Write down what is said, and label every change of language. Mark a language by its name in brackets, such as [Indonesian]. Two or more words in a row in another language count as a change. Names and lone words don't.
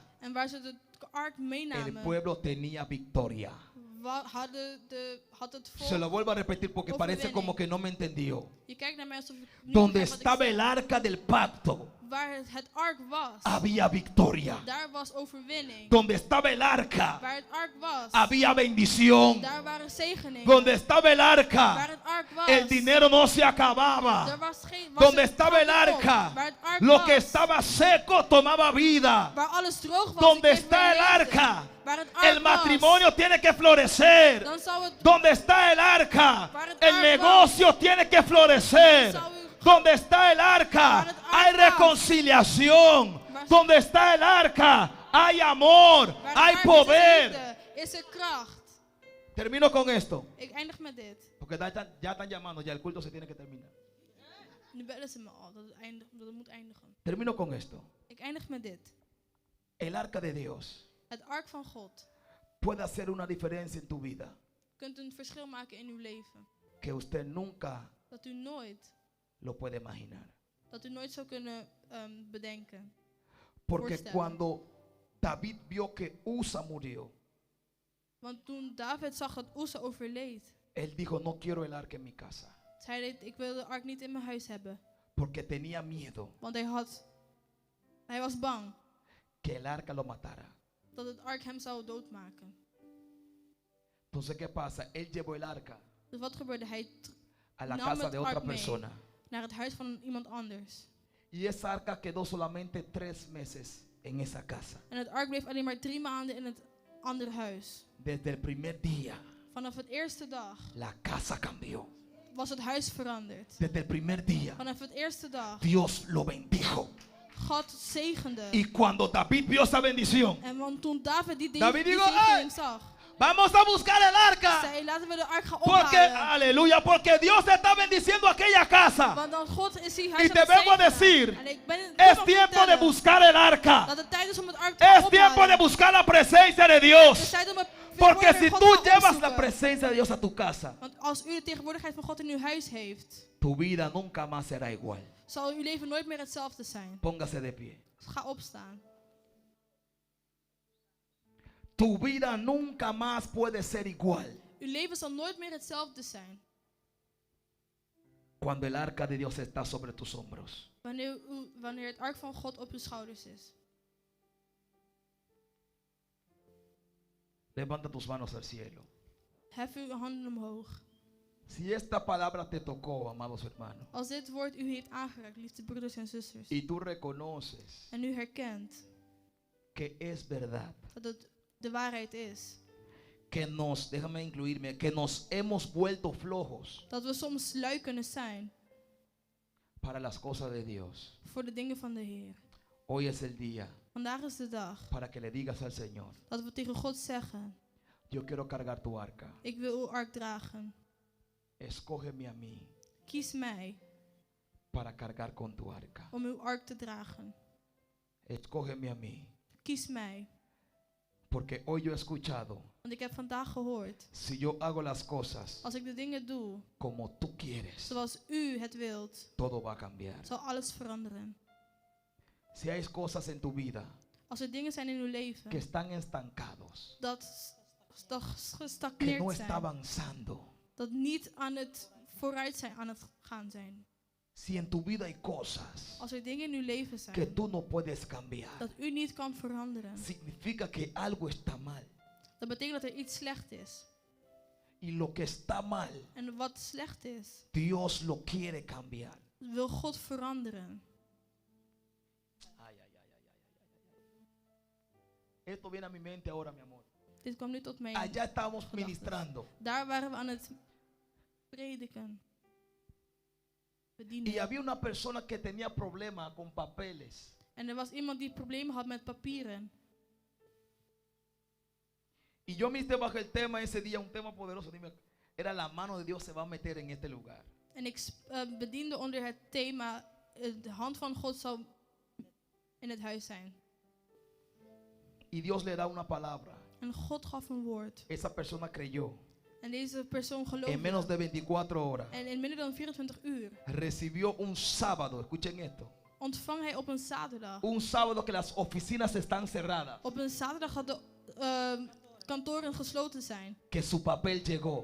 [Dutch] En waar ze de ark [Spanish] el [Dutch] meenamen, [Spanish] pueblo tenía victoria. [Dutch] had het volk. [Spanish] Se lo vuelvo a repetir porque parece [Dutch] Overwinning. [Spanish] como que no me entendió. [Dutch] Je kijkt naar mij alsof ik niet [Spanish] Donde [Dutch] begrijp wat ik [Spanish] estaba [Dutch] zeg. [Spanish] el arca del pacto, [Dutch] Waar het ark was, [Spanish] había victoria. [Dutch] daar was overwinning. [Spanish] Donde estaba el arca, [Dutch] Waar het ark was, [Spanish] había bendición. [Dutch] daar waren zegeningen. [Spanish] Donde estaba el [Dutch] Waar [Spanish] arca, [Dutch] het ark was, [Spanish] el dinero no se acababa. [Dutch] er was geen, [Spanish] Donde [Dutch] het [Spanish] estaba el [Dutch] geld op. [Spanish] arca, [Dutch] Waar het ark [Spanish] lo [Dutch] was, [Spanish] que estaba seco tomaba vida. [Dutch] waar alles droog was, [Spanish] Donde [Dutch] ik kreeg [Spanish] está el [Dutch] weer leven. [Spanish] arca, [Dutch] Waar het ark [Spanish] el [Dutch] was, [Spanish] matrimonio tiene que florecer. [Dutch] dan zou het [Spanish] Donde está el arca, [Dutch] Waar het [Spanish] el [Dutch] ark [Spanish] negocio tiene que florecer. [Dutch] Zou u- [Spanish] Donde está el arca, [Dutch] Waar het ark [Spanish] hay [Dutch] was. [Spanish] reconciliación. [Dutch] Waar- [Spanish] Donde está el arca, hay amor, [Dutch] waar het [Spanish] hay [Dutch] ark [Spanish] poder. [Dutch] is er kracht. [Spanish] Termino con esto, [Dutch] Ik eindig met dit. [Spanish] porque ya están llamando, ya el culto se tiene que terminar. [Dutch] Nu bellen ze me al dat het moet eindigen. [Spanish] Termino con esto. [Dutch] Ik eindig met dit. [Spanish] El arca de Dios [Dutch] Het ark van God [Spanish] puede hacer una diferencia en tu vida [Dutch] kunt een verschil maken in uw leven. [Spanish] que usted nunca [Dutch] Dat u nooit [Spanish] lo puede imaginar. [Dutch] zou kunnen bedenken. [Spanish] Porque [Dutch] Voorstellen. [Spanish] cuando David vio que Usa murió, [Dutch] Want toen David zag dat Uza overleed, [Spanish] él dijo, no quiero el arca en mi casa. [Dutch] zei hij, ik wil de ark niet in mijn huis hebben. [Spanish] Porque tenía miedo [Dutch] Want hij was bang [Spanish] que el arca lo matara. [Dutch] dat het ark hem zou doodmaken. [Spanish] Entonces, ¿qué pasa? Él llevó el arca [Dutch] Dus wat gebeurde? Hij [Spanish] a la [Dutch] nam [Spanish] casa [Dutch] het [Spanish] de otra [Dutch] ark mee [Spanish] persona. [Dutch] naar het huis van iemand anders. [Spanish] Y esa arca quedó solamente 3 meses en esa casa. [Dutch] En het ark bleef alleen maar 3 maanden in het andere huis. [Spanish] Desde el primer día, [Dutch] Vanaf het eerste dag [Spanish] la casa cambió. [Dutch] was het huis veranderd. [Spanish] Desde el primer día, [Dutch] Vanaf het eerste dag, [Spanish] Dios lo bendijo. [Dutch] God zegende. [Spanish] Y cuando David vio esa bendición, [Dutch] En want toen David die [Spanish] David dijo, [Dutch] zegening zag, [Spanish] vamos a buscar el arca. [Dutch] zei laten we de ark gaan [Spanish] Porque, [Dutch] ophalen. [Spanish] aleluya, porque Dios está bendiciendo aquella casa. [Dutch] Want dan God is die [Spanish] Y [Dutch] huis [Spanish] te [Dutch] aan [Spanish] vengo a [Dutch] het zegenen. [Spanish] decir, [Dutch] En ik ben [Spanish] es tiempo de buscar el arca. [Dutch] dat het tijd is om het ark te gaan [Spanish] Es tiempo de [Dutch] ophalen. [Spanish] buscar la presencia de [Dutch] Het is [Spanish] Dios. [Dutch] tijd om het [Spanish] Porque si [Dutch] vertegenwoordiger [Spanish] tú [Dutch] van God te gaan [Spanish] llevas la [Dutch] opzoeken. [Spanish] presencia de Dios a tu casa, [Dutch] Want als u de tegenwoordigheid van God in uw huis heeft, [Spanish] tu vida nunca más será igual. [Dutch] zal uw leven nooit meer hetzelfde zijn. [Spanish] Póngase de pie. [Dutch] Dus ga opstaan. [Spanish] Tu vida nunca más puede ser igual [Dutch] Uw leven zal nooit meer hetzelfde zijn [Spanish] cuando el arca de Dios está sobre tus hombros. [Dutch] wanneer het ark van God op uw schouders is. [Spanish] Levanta tus manos al cielo. [Dutch] Hef uw handen omhoog. [Spanish] Si esta palabra te tocó, amados hermanos, [Dutch] Als dit woord u heeft aangeraakt, liefde broeders en zusters, [Spanish] y tú reconoces [Dutch] en u herkent [Spanish] que es verdad, [Dutch] dat het de waarheid is, [Spanish] que déjame incluirme, que nos hemos vuelto flojos [Dutch] dat we soms lui kunnen zijn [Spanish] para las cosas de Dios. [Dutch] voor de dingen van de Heer. [Spanish] Hoy es el día [Dutch] Vandaag is de dag [Spanish] para que le digas al Señor, [Dutch] dat we tegen God zeggen, [Spanish] yo quiero cargar tu arca. [Dutch] ik wil uw ark dragen. [Spanish] Escógeme a mí [Dutch] Kies mij [Spanish] para cargar con tu arca. [Dutch] om uw ark te dragen. [Spanish] Escógeme a mí. [Dutch] Kies mij. [Spanish] Porque hoy yo he escuchado, [Dutch] Want ik heb vandaag gehoord, [Spanish] si yo hago las cosas [Dutch] als ik de dingen doe [Spanish] como tú quieres, [Dutch] zoals u het wilt, [Spanish] todo va a cambiar. [Dutch] zal alles veranderen. [Spanish] Si hay cosas en tu vida [Dutch] Als er dingen zijn in uw leven [Spanish] que están estancados, [Dutch] dat [Spanish] que [Dutch] gestagneerd [Spanish] no está [Dutch] zijn, [Spanish] avanzando, [Dutch] dat niet aan het vooruit zijn, aan het gaan zijn. [Spanish] si en tu vida hay cosas [Dutch] Als er dingen in uw leven [Spanish] que [Dutch] zijn [Spanish] tú no puedes cambiar, [Dutch] dat u niet kan veranderen, [Spanish] significa que algo está mal. [Dutch] dat betekent dat er iets slecht is. [Spanish] Y lo que está mal, [Dutch] En wat slecht is, [Spanish] Dios lo quiere cambiar. [Dutch] wil God veranderen. Ay, ay, ay, ay, ay, ay. [Spanish] Esto viene a mi mente ahora, mi amor. [Dutch] Dit kwam nu tot mij. [Spanish] Allá estábamos ministrando [Dutch] Daar waren we aan het prediken. [Spanish] y [Dutch] Bedienen. [Spanish] había una persona que tenía problemas con papeles. [Dutch] En er was iemand die problemen had met papieren. [Spanish] Y yo ministré bajo el tema ese día, un tema poderoso. Dime, era la mano de Dios se va a meter en este lugar. [Dutch] En ik bediende onder het thema, de hand van God zal in het huis zijn. [Spanish] Y Dios le da una palabra. [Dutch] En God gaf een woord. [Spanish] Esa persona creyó. [Dutch] En deze persoon [Spanish] En [Dutch] geloofde. [Spanish] menos de 24 horas [Dutch] En in minder dan 24 uur [Spanish] recibió un sábado, escuchen esto, [Dutch] ontvang hij op een zaterdag. [Spanish] un sábado que las oficinas están cerradas, [Dutch] Op een zaterdag had de kantoren gesloten zijn. [Spanish] que su papel llegó